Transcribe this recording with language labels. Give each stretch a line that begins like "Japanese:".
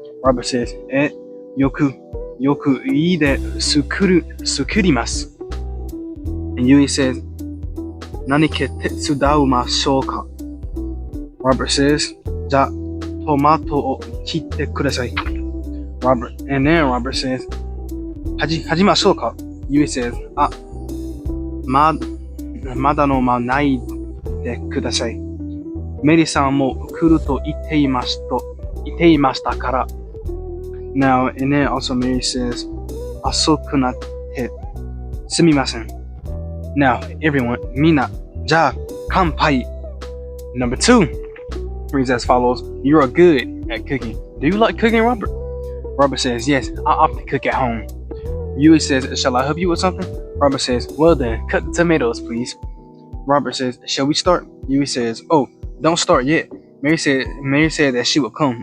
English: Robert says,
Japanese: よく家で作ります。
English: And Yui says,
Japanese: 何か手伝いましょうか？
English: Robert says,
Japanese: じゃあトマトを切ってください。
English: And then Robert says,
Japanese: 始めましょうか？ Yui says, まだ飲まないでください。メリさんも来ると言っていましたから。
English: Now, and then also Mary says,
Japanese: 遅くなってすみません。
English: Now, everyone,
Japanese: みんな、じゃあ乾杯。
English: Number 2 reads as follows, you are good at cooking. Do you like cooking, Robert? Robert says, yes, I often cook at home. Yui says, shall I help you with something? Robert says, well then, cut the tomatoes, please. Robert says, shall we start? Yui says, oh, don't start yet. Mary said that she would come.